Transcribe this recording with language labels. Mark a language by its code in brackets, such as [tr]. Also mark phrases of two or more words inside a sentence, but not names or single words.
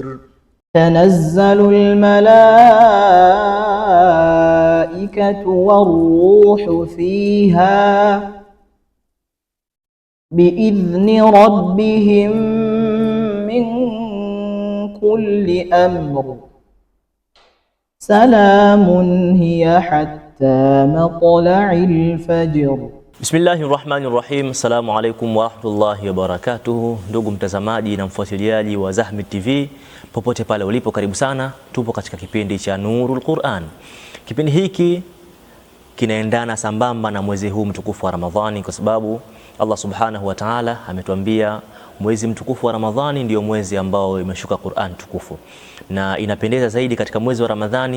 [ar] تنزل الملائكة والروح فيها بإذن ربهم من كل أمر سلام هي حتى مطلع الفجر. بسم الله الرحمن الرحيم السلام عليكم ورحمة الله وبركاته. [sw] Ndugu mtazamaji na mfuatiliaji wa Zahmid TV popote pale ulipo, karibu sana. Tupo katika kipindi cha Nurul Quran. Kipindi hiki kinaendana sambamba na mwezi huu mtukufu wa Ramadhani, kwa sababu Allah [ar] سبحانه وتعالى [sw] ametuambia mwezi mtukufu wa Ramadhani ndio mwezi ambao imeshuka Qur'an tukufu, na inapendeza zaidi katika mwezi wa Ramadhani.